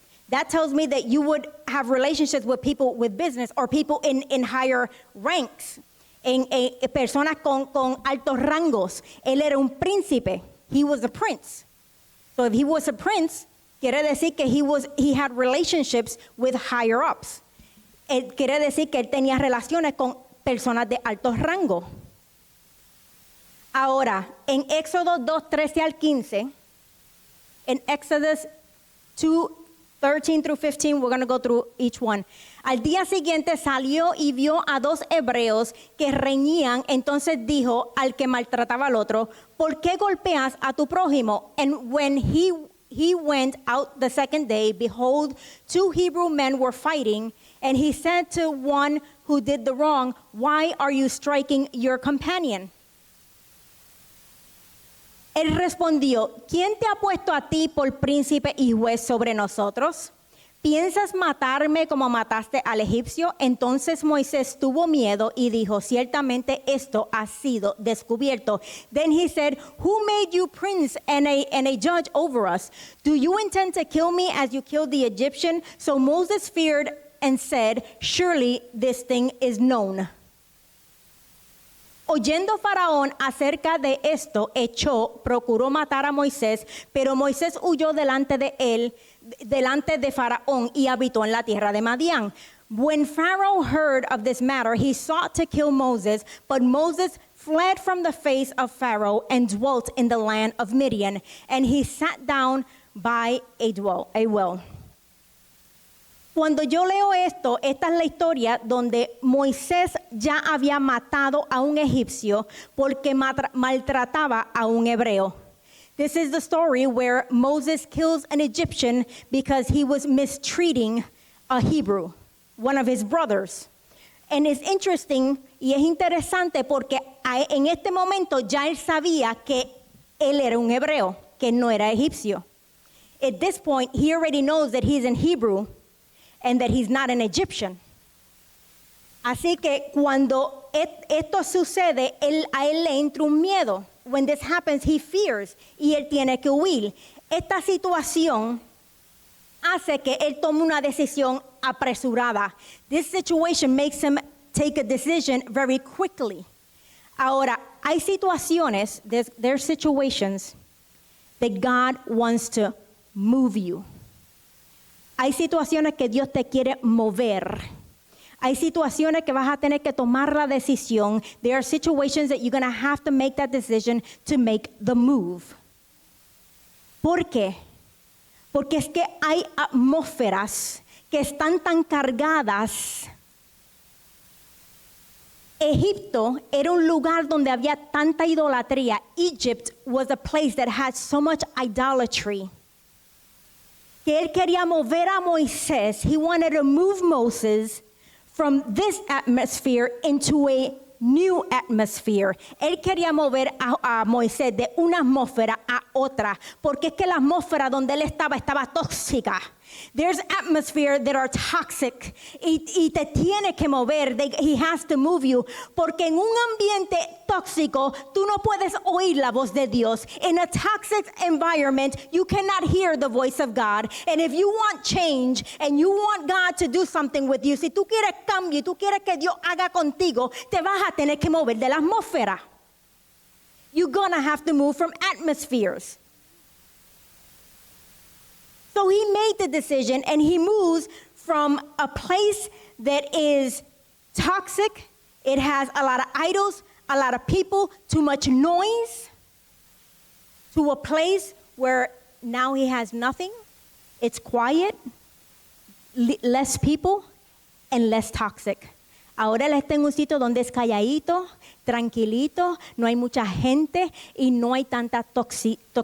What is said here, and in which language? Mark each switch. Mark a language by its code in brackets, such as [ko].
[en] That tells me that you would have relationships with people with business or people in higher ranks, [es] en personas con altos rangos. Él era un príncipe. [en] He was a prince. So if he was a prince, [es] quiere decir que [en] he had relationships with higher ups. [es] Quiere decir que él tenía relaciones con personas de altos rangos. Ahora, en Éxodo 2:13 al 15, [en] en Exodus 2:13 through 15, we're going to go through each one. [es] Al día siguiente salió y vio a dos hebreos que reñían, entonces dijo al que maltrataba al otro, ¿por qué golpeas a tu prójimo? [en] And when he went out the second day, behold, two Hebrew men were fighting, and he said to one who did the wrong, why are you striking your companion? [es] Él respondió, ¿quién te ha puesto a ti por príncipe y juez sobre nosotros? ¿Piensas matarme como mataste al egipcio? Entonces Moisés tuvo miedo y dijo, ciertamente esto ha sido descubierto. [en] Then he said, who made you prince and a judge over us? Do you intend to kill me as you killed the Egyptian? So Moses feared and said, surely this thing is known. [es] Oyendo Faraón acerca de esto, procuró matar a Moisés, pero Moisés huyó delante de Faraón y habitó en la tierra de Madián. [en] When Pharaoh heard of this matter, he sought to kill Moses, but Moses fled from the face of Pharaoh and dwelt in the land of Midian, and he sat down by a well. [es] Cuando yo leo esto, esta es la historia donde Moisés ya había matado a un egipcio porque maltrataba a un hebreo. [en] This is the story where Moses kills an Egyptian because he was mistreating a Hebrew, one of his brothers. And it's interesting [es] y es interesante porque en este momento ya él sabía que él era un hebreo, que no era egipcio. [en] At this point, he already knows that he's in Hebrew and that he's not an Egyptian. [es] Así que cuando esto sucede, a él le entra un miedo. [en] When this happens, he fears [es] y él tiene que huir. Esta situación hace que él tome una decisión apresurada. [en] This situation makes him take a decision very quickly. [es] Ahora, hay situaciones, [en] there's situations that God wants to move you. [es] Hay situaciones que Dios te quiere mover. Hay situaciones que vas a tener que tomar la decisión. [en] There are situations that you're going to have to make that decision to make the move. [es] ¿Por qué? Porque es que hay atmósferas que están tan cargadas. Egipto era un lugar donde había tanta idolatría. [en] Egypt was a place that had so much idolatry. [es] Que él quería mover a Moisés. [en] He wanted to move Moses from this atmosphere into a new atmosphere. [es] Él quería mover a Moisés de una atmósfera a otra, porque es que la atmósfera donde él estaba tóxica. [en] There's atmosphere that are toxic [es] y te tiene que mover. [en] He has to move you, [es] porque en un ambiente tóxico tú no puedes oír la voz de Dios. [en] In a toxic environment you cannot hear the voice of God. And if you want change and you want God to do something with you, [es] si tú quieres cambio y tú quieres que Dios haga contigo, te vas a tener que mover de la atmósfera. [en] You're gonna have to move from atmospheres. So he made the decision and he moves from a place that is toxic, it has a lot of idols, a lot of people, too much noise, to a place where now he has nothing, it's quiet, less people, and less toxic. [es] Ahora él está en un sitio donde es calladito, tranquilito, no hay mucha gente y no hay tantas toxinas.